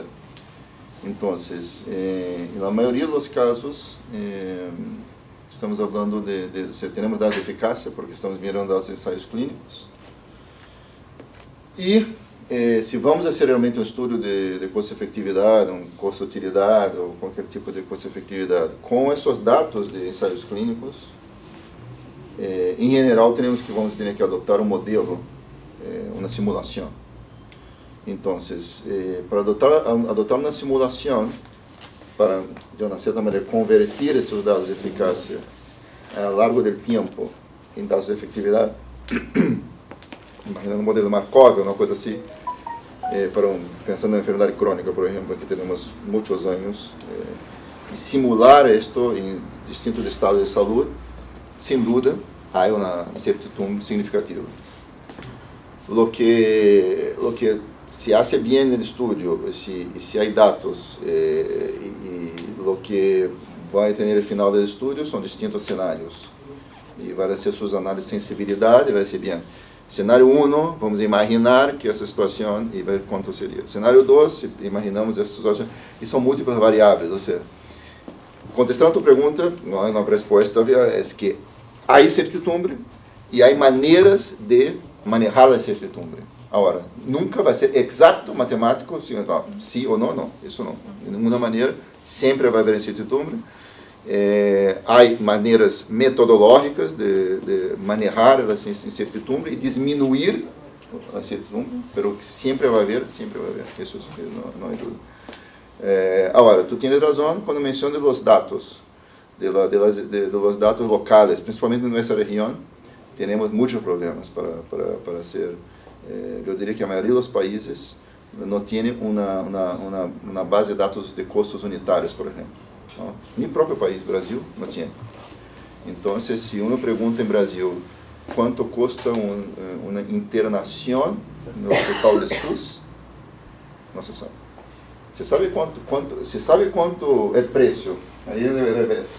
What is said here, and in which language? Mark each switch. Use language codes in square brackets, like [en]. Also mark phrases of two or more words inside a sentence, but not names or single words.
[es] Entonces, en la mayoría de los casos, estamos hablando tenemos datos de eficacia porque estamos mirando los ensayos clínicos. Y si vamos a hacer realmente un estudio de costo-efectividad, un costo-utilidad o cualquier tipo de costo-efectividad [pt] com esses dados de ensaios clínicos, em geral vamos ter que adotar um modelo, uma simulação. Então, para adotar uma simulação, para de uma certa maneira convertir esses dados de eficácia a largo do tempo em dados de efetividade, imaginando um modelo Markov, uma coisa assim, pensando na enfermidade crônica, por exemplo, que temos muitos anos, e simular isto em distintos estados de saúde, sem dúvida, há uma incertidumbre significativa. [es] Lo que se hace bien el estudio, si hay datos, y lo que va a tener al final del estudio son distintos escenarios. Y van a ser sus análisis de sensibilidad, y va a ser bien. [pt] Cenário 1, vamos imaginar que essa situação, e ver quanto seria. Cenário 2, imaginamos essa situação, e são múltiplas variáveis, ou seja, contestando a tua pergunta, não é uma resposta, é que há incertidumbre e há maneiras de manejar a incertidumbre. Agora, nunca vai ser exato matemático, sim ou não, não, isso não. De nenhuma maneira, sempre vai haver incertidumbre. Há maneiras metodológicas de manejar a incertidumbre e diminuir a incertidumbre, mas sempre vai haver, isso não há dúvida. Agora, tu tens razão quando mencionas os dados, [es] de los [pt] dados locais, principalmente em nossa região, temos muitos problemas para ser. Eu diria que a maioria dos países não tem uma base de dados de custos unitários, por exemplo. [es] No, mi propio país, Brasil, no tiene. Entonces, si uno pregunta en Brasil cuánto cuesta una internación en el hospital de SUS, no se sabe. Se sabe cuánto el precio, ahí es el revés.